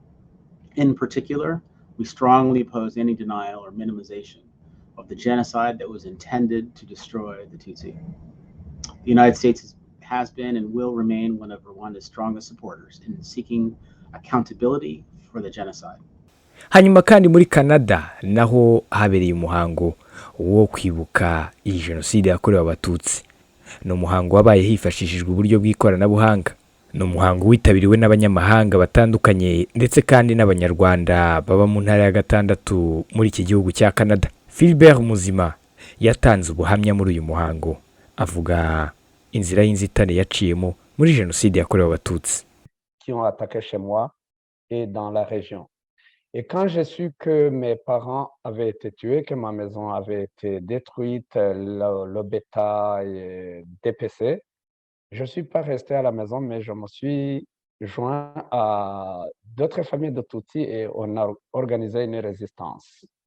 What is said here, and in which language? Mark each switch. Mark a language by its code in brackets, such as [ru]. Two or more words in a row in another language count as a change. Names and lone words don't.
[en] In particular, we strongly oppose any denial or minimization of the genocide that was intended to destroy the Tutsi. The United States has been and will remain one of Rwanda's strongest supporters in seeking accountability for the genocide. [rw] Hanyuma kandi muri Canada naho habereye umuhango wo kwibuka iyi Jenoside yakorewe Abatutsi. Ni umuhango wabaye hifashishijwe uburyo bw'ikoranabuhanga. Ni umuhango witabiriwe n'abanyamahanga batandukanye ndetse kandi n'abanyarwanda baba mu ntara ya gatandatu muri iki gihugu cya Canada. Philbert Muzima yatanze ubuhamya muri uyu muhango, avuga inzira y'inzitane yaciyemo muri Jenoside yakorewe Abatutsi. [fr] Qui ont attaqué chez moi et dans la région. Et quand j'ai su que mes parents avaient été tués, que ma maison avait été détruite, le bétail dépecé, je ne suis pas resté à la maison, mais je me suis joint à d'autres familles de Tutsis et on a organisé une résistance.